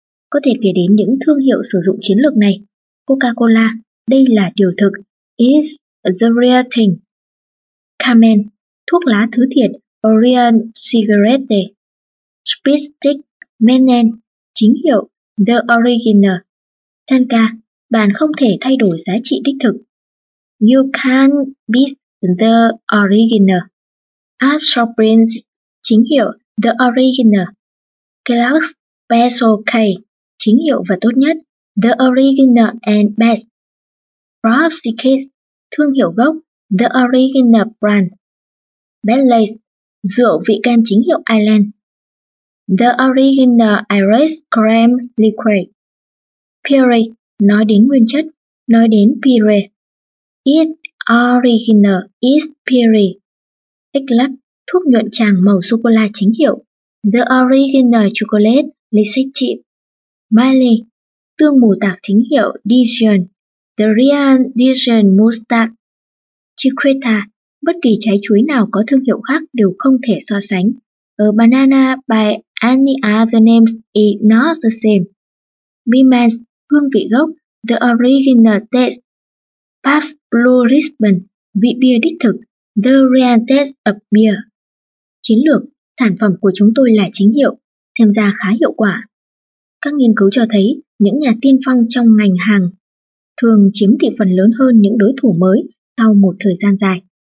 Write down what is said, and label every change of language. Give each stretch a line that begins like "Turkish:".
Vietnamese: Có thể kể đến những thương hiệu sử dụng chiến lược này. Coca-Cola, đây là điều thực,
English: is the real thing.
Vietnamese: Carmen, thuốc lá thứ thiệt, Orion Cigarette. Speed Stick, Menen, chính hiệu,
English: the original.
Vietnamese: Tanka, bạn không thể thay đổi giá trị đích thực.
English: You can't beat the original.
Vietnamese: Art Shopping, chính hiệu,
English: the original.
Vietnamese: Kellogg's Special K, chính hiệu và tốt nhất,
English: the original and best.
Vietnamese: Frosty Kiss, thương hiệu gốc,
English: the original brand.
Vietnamese: Bentley's, rượu vị cam chính hiệu Ireland.
English: The original Irish cream liquid.
Vietnamese: Pure, nói đến nguyên chất, nói đến pure.
English: It original is pure.
Vietnamese: Eclat, thuốc nhuận tràng màu sô cô la chính hiệu,
English: the original chocolate lecithin.
Vietnamese: Miley, tương mù tạc chính hiệu Dijon,
English: the real Dijon mustard.
Vietnamese: Chiquita, bất kỳ trái chuối nào có thương hiệu khác đều không thể so sánh.
English: A banana by any other name is not the same.
Vietnamese: Bimens, hương vị gốc,
English: the original taste.
Vietnamese: Pabst Blue Ribbon, vị bia đích thực,
English: the real taste of beer.
Vietnamese: Chiến lược, sản phẩm của chúng tôi là chính hiệu, xem ra khá hiệu quả. Các nghiên cứu cho thấy, những nhà tiên phong trong ngành hàng thường chiếm thị phần lớn hơn những đối thủ mới sau một thời gian dài.